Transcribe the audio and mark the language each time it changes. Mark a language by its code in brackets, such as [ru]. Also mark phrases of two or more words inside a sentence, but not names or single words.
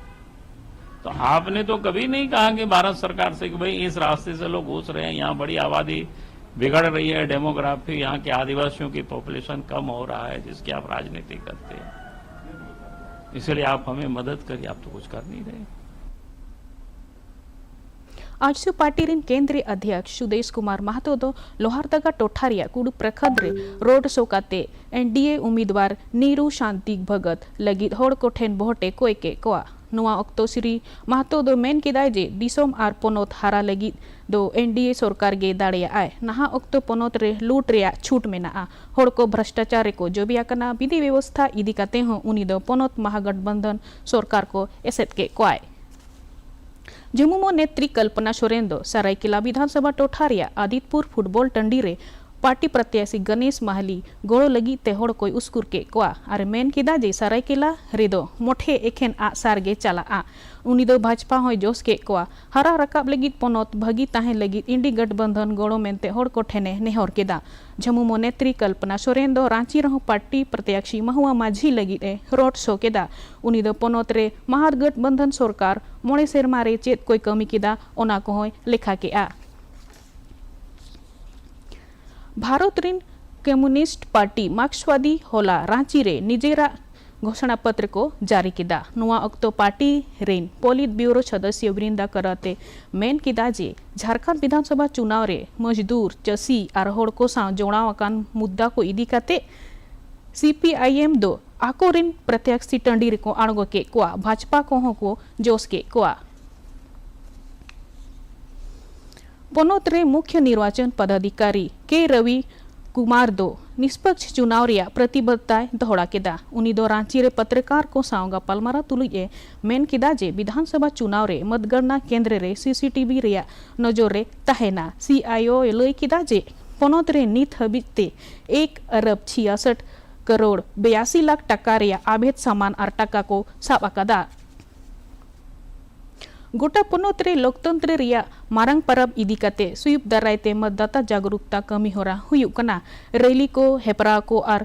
[hi] तो आपने तो कभी नहीं कहा कि भारत सरकार से कि भाई इस रास्ते से लोग घुस रहे हैं, यहाँ बड़ी आबादी बिगड़ रही है, डेमोग्राफी, यहाँ के आदिवासियों की पॉपुलेशन कम हो रहा है, जिसकी आप राजनीति करते हैं, इसलिए आप हमें मदद करिए। आप तो कुछ कर नहीं रहे। [sat] आजसू पार्टी रिन [hi] केंद्रीय अध्यक्ष [sat] सुदेश कुमार महतो दो लोहारदगा टोठारिया कुडू प्रखंड रे रोड शो काते एनडीए उम्मीदवार नीरू शांति भगत लगित होड़ को ठेन बोहटे कोई के कोआ नुआ अक्तो श्री महतो दो मेन किदाय जे दिसोम आर पोनोत हारा लगित दो एनडीए सरकार गे दाड़िया आए नहा अक्तो पोनोत रे लूट रेया छूट मेना होड़ को भ्रष्टाचार को जोबिया कना [hi] विधि व्यवस्था [sat] इदी काते हो उनी दो पोनोत महागठबंधन सरकार को एसेत के कोआय जमुमो नेत्री कल्पना सोरेन दो सरायकेला विधानसभा टोठारिया आदितपुर फुटबॉल टंडी रे पार्टी प्रत्याशी गणेश माहली गोड़ो लगी ते होड़ कोई उस्कुर के कोआ अरे मेन किदा जे सरायकेला रेदो मोठे एखेन आ सारगे चला आ उनी दो भाजपा होय जोश के कोआ हरा रकाब लगी पोनोत भगी ताहे लगी इंडी गठबंधन गोड़ो मेनते होड़ को ठेने नेहर केदा जमुमो नेत्री कल्पना सोरेन दो रांची रहो पार्टी प्रत्याशी महुआ माझी लगी ए रोड शो केदा उनी दो पोनोत रे महागठबंधन सरकार मोड़े सेरमा रे चेत कोई कमी केदा ओना को होय लेखा के आ भारत रिन कम्युनिस्ट पार्टी मार्क्सवादी होला रांची रे निजेरा [hi] घोषणा पत्र [sat] को जारी किदा नुआ अक्तो पार्टी रेन [hi] पोलित ब्यूरो सदस्य [sat] वृंदा करते मेन किदा जे [hi] झारखंड विधानसभा चुनाव [sat] रे मजदूर चसी और होड़ को साव जोड़ावाकान मुद्दा को इदी काते सीपीआईएम दो आको रिन प्रत्याशी टंडी को आड़गो के कोआ भाजपा को जोश के कोआ पोनोत रे [hi] मुख्य निर्वाचन पदाधिकारी [sat] के रवि कुमार दो [hi] निष्पक्ष चुनाव [sat] रिया प्रतिबद्धता दोहरा केदा उनी दो रांची रे पत्रकार को सावगा पलमारा तुलुए मेन किदा जे विधानसभा चुनाव रे [hi] मतगणना केंद्र [sat] रे सीसीटीवी रिया नजर रे तहेना सीआईओ लय किदा जे पोनोत रे नित हबिते 1 अरब 66 करोड़ 82 लाख टका रिया आभेद सामान और टका को साब अकादा गोटा पोनोत रे लोकतंत्र रिया मारंग परब इदी काते स्वीप दारायते [hi] मतदाता जागरूकता [sat] कमी होरा हुयुक कना रैली को हेपरा को और